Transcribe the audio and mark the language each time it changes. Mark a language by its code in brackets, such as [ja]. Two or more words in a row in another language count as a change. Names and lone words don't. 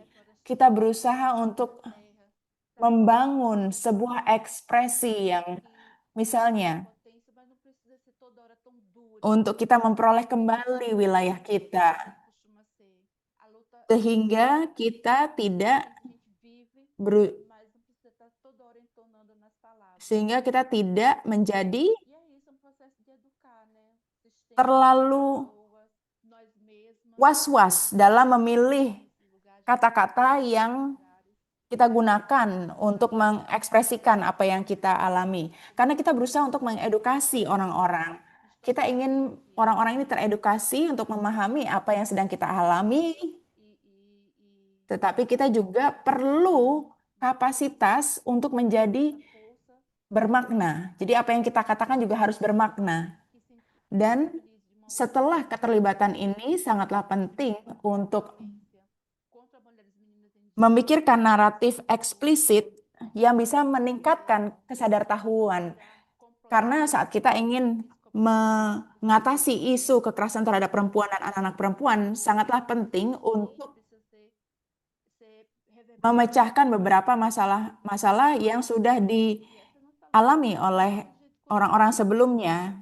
[id] Kita berusaha untuk membangun sebuah ekspresi yang misalnya untuk kita memperoleh kembali wilayah kita. sehingga kita tidak [pt] a gente vive, [id] beru- [pt] mas não precisa estar toda hora entonando nas palavras. [id] sehingga kita tidak menjadi [pt] E é isso, é um processo de educar, né? Sistema, [id] terlalu [pt] pessoas, nós mesmas, [id] was-was dalam memilih [pt] nesses lugares, [id] kata-kata yang [pt] lugares. [id] kita gunakan untuk mengekspresikan apa yang kita alami. Karena kita berusaha untuk mengedukasi orang-orang. Kita ingin orang-orang ini teredukasi untuk memahami apa yang sedang kita alami, tetapi kita juga perlu kapasitas untuk menjadi Força bermakna. Jadi apa yang kita katakan juga harus bermakna. [pt] que se [id] Dan [pt] utilize de uma [id] setelah keterlibatan ini sangatlah penting untuk [pt] violência contra mulheres e meninas indígenas. [id] memikirkan naratif eksplisit yang bisa meningkatkan kesadartahuan. Karena saat kita ingin mengatasi isu kekerasan terhadap perempuan dan anak-anak perempuan, sangatlah penting untuk memecahkan beberapa masalah-masalah yang sudah dialami oleh orang-orang sebelumnya.